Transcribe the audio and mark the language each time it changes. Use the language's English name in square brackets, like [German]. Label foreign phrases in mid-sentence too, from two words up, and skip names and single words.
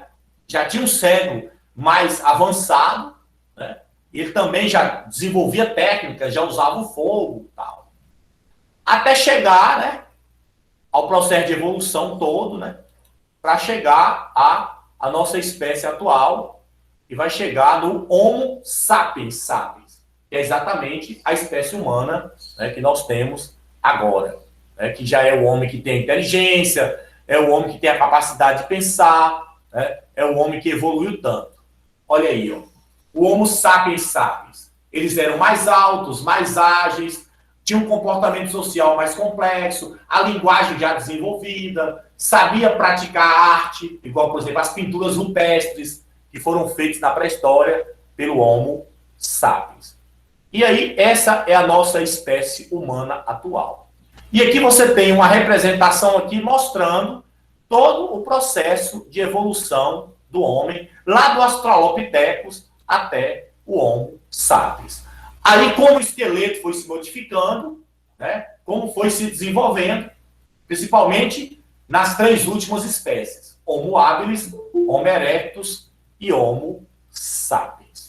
[Portuguese] Já tinha um cérebro mais avançado, né? Ele também já desenvolvia técnicas, já usava o fogo, tal. Até chegar, né, ao processo de evolução todo, né, para chegar à nossa espécie atual, e vai chegar no Homo sapiens sapiens, que é exatamente a espécie humana, né, que nós temos agora, né, que já é o homem que tem inteligência, é o homem que tem a capacidade de pensar, né, é o homem que evoluiu tanto. Olha aí, ó, o Homo sapiens sapiens. Eles eram mais altos, mais ágeis, tinham um comportamento social mais complexo, a linguagem já desenvolvida, sabia praticar arte, igual, por exemplo, as pinturas rupestres, que foram feitos na pré-história pelo Homo sapiens. E aí, essa é a nossa espécie humana atual. E aqui você tem uma representação aqui mostrando todo o processo de evolução do homem, lá do Australopithecus até o Homo sapiens. Aí, como o esqueleto foi se modificando, né, como foi se desenvolvendo, principalmente nas três últimas espécies: Homo habilis, Homo erectus e Homo sapiens.